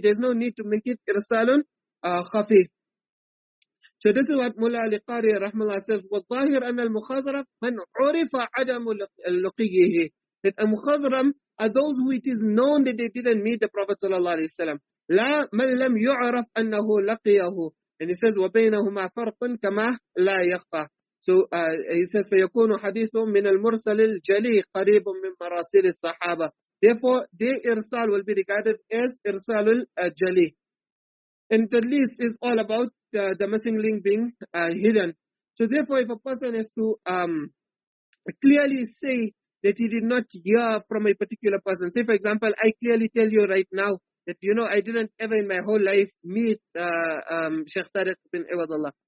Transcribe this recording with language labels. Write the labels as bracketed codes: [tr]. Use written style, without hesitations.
[en] There's no need to make it irsalun khafī. So this is what Mullah Ali Qari rahmallah says, [ar] وَالظَّاهِرْ أَنَّ الْمُخَاذَرَةَ مَنْ عُرِفَ عَدَمُ لُقِيِّهِ. [en] That a mukhadram are those who it is known that they didn't meet the Prophet ﷺ. [ar] لَا مَنْ لَمْ يُعْرَفْ أَنَّهُ لَقِيَهُ. [en] And he says, [ar] وَبَيْنَهُمَا فَرْقٌ كَمَا لَا يَخْفَى. [en] So he says, [ar] فَيَكُونُ حَدِيثٌ مِنَ الْمُرْسَلِ الْجَلِي قَرِيبٌ مِنْ مَرَاسِلِ الصَّحَابَةِ. [en] Therefore, their irsal will be regarded as irsalul jali. And the list is all about the missing link being hidden. So therefore, if a person has to clearly say that he did not hear from a particular person, say for example, I clearly tell you right now that, I didn't ever in my whole life meet Sheikh Tariq bin Iwadullah.